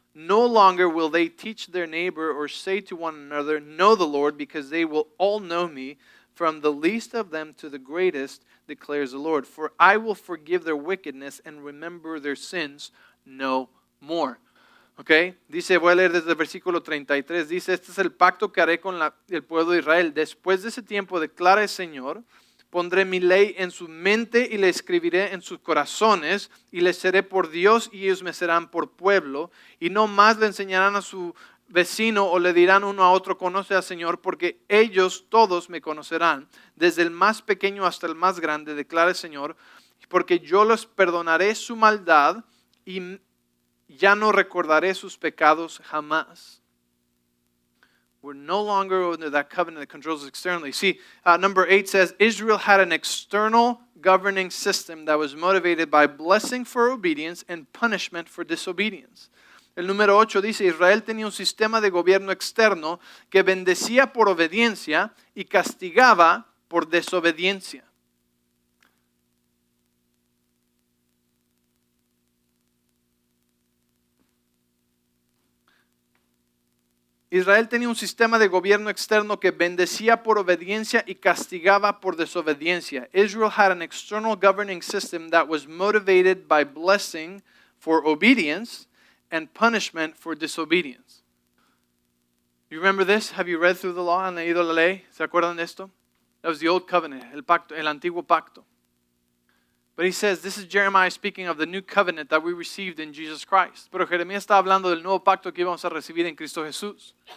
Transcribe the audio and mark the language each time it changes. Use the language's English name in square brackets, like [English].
[English] No longer will they teach their neighbor or say to one another, know the Lord, because they will all know me, from the least of them to the greatest, declares the Lord. For I will forgive their wickedness and remember their sins no more. Okay? [Spanish] Dice, voy a leer desde el versículo 33. Dice, este es el pacto que haré con el pueblo de Israel. Después de ese tiempo, declara el Señor, Pondré mi ley en su mente y la escribiré en sus corazones, y les seré por Dios y ellos me serán por pueblo. Y no más le enseñarán a su vecino o le dirán uno a otro, conoce al Señor, porque ellos todos me conocerán, desde el más pequeño hasta el más grande, declara el Señor, porque yo les perdonaré su maldad y ya no recordaré sus pecados jamás. [English] We're no longer under that covenant that controls us externally. See, number 8 says, Israel had an external governing system that was motivated by blessing for obedience and punishment for disobedience. [Spanish] El número 8 dice, Israel tenía un sistema de gobierno externo que bendecía por obediencia y castigaba por desobediencia. Israel tenía un sistema de gobierno externo que bendecía por obediencia y castigaba por desobediencia. [English] Israel had an external governing system that was motivated by blessing for obedience and punishment for disobedience. You remember this? Have you read through the law? [Spanish] ¿Han leído la ley? ¿Se acuerdan de esto? [English] That was the old covenant, [Spanish] el pacto, el antiguo pacto. [English] But he says, this is Jeremiah speaking of the new covenant that we received in Jesus Christ. [Spanish] Pero Jeremías está hablando del nuevo pacto que íbamos a recibir en Cristo Jesús.